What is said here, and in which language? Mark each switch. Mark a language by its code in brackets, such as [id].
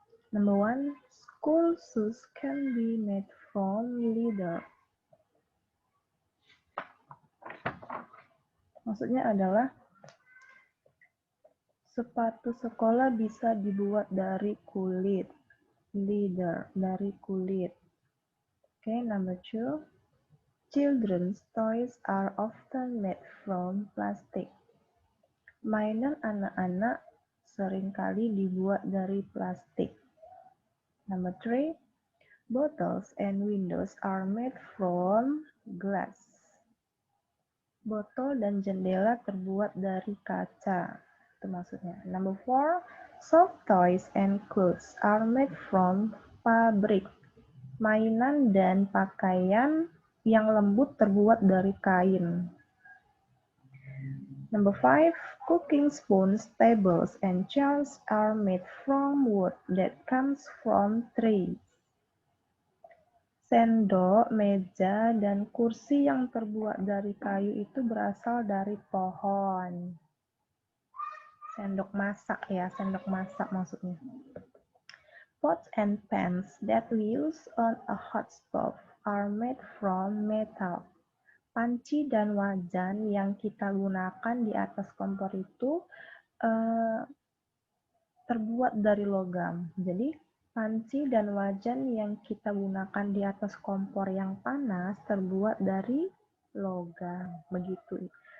[en] Number 1, school shoes can be made from leather. [id] Maksudnya adalah sepatu sekolah bisa dibuat dari kulit. Leather, dari kulit. [en] Okay, number 2, children's toys are often made from plastic. [id] Mainan anak-anak seringkali dibuat dari plastik. [en] Number 3, bottles and windows are made from glass. [id] Botol dan jendela terbuat dari kaca. Itu maksudnya. [en] Number 4, soft toys and clothes are made from fabric. [id] Mainan dan pakaian yang lembut terbuat dari kain. [en] Number 5, cooking spoons, tables, and chairs are made from wood that comes from trees. [id] Sendok, meja, dan kursi yang terbuat dari kayu itu berasal dari pohon. Sendok masak ya, sendok masak maksudnya. [en] Pots and pans that we use on a hot stove are made from metal. [id] Panci dan wajan yang kita gunakan di atas kompor itu terbuat dari logam. Jadi panci dan wajan yang kita gunakan di atas kompor yang panas terbuat dari logam. Begitu.